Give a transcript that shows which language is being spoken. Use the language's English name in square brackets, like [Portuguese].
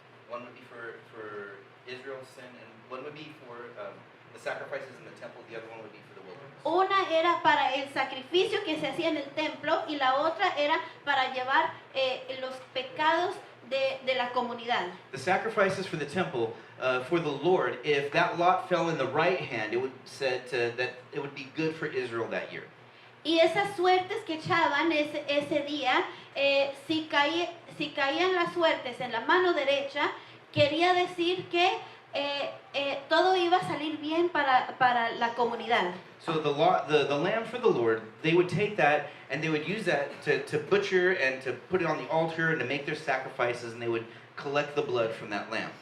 [English] One would be for Israel's sin, and one would be for the sacrifices in the temple. The other one would be for the wilderness. [Spanish] Una era para el sacrificio que se hacía en el templo y la otra era para llevar los pecados de la comunidad. [English] The sacrifices for the temple, for the Lord, if that lot fell in the right hand, it would said that it would be good for Israel that year. [Spanish] Y esas suertes que echaban ese día, si caían las suertes en la mano derecha, quería decir que todo iba a salir bien para la comunidad. [English] So the lamb for the Lord, they would take that and they would use that to butcher and to put it on the altar and to make their sacrifices, and they would collect the blood from that lamb.